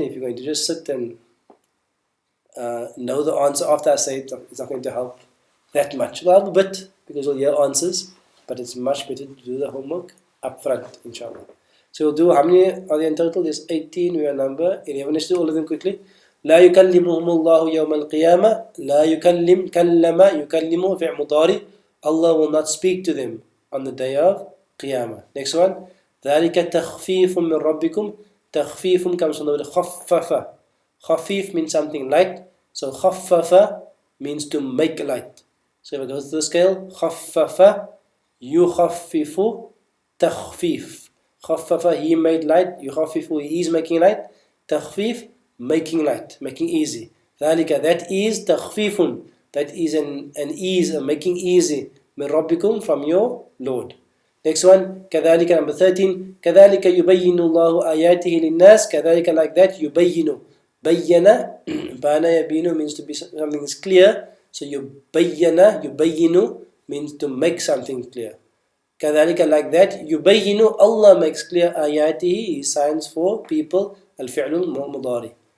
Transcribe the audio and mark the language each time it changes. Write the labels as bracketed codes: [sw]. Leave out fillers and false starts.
[en] If you're going to just sit and know the answer after I say it, it's not going to help that much. Well, a bit, because we'll hear answers, but it's much better to do the homework up front, inshallah. So we'll do, how many are there in total? There's 18, we are number 11. Let's do all of them quickly. [ar] لا يكلمهم الله يوم القيامة. لا يكلم, كلم, يكلم فعل مضارع. [en] Allah will not speak to them on the day of Qiyamah. Next one. [ar] ذلك تخفيف من ربكم. [en] تخفيف comes from the word خفف. خفيف means something light. So خفف means to make light. So if I go to the scale, [ar] خفف, يخفف, تخفيف. [en] خفف, he made light. يخفف, he is making light. تخفيف, making light, making easy. ذلك, that is تخفيف, that is an ease, a making easy. [ar] من ربكم, [en] from your Lord. Next one, كذلك, number 13. [ar] كذلك يبين الله آياته للناس. [en] كذلك, like that, يبين. بيّن, بان يبين means to be something is clear. So يبين, يبين means to make something clear. كذلك, like that, يبين, Allah makes clear آياته, His signs for people, [ar] الفعل المضارع.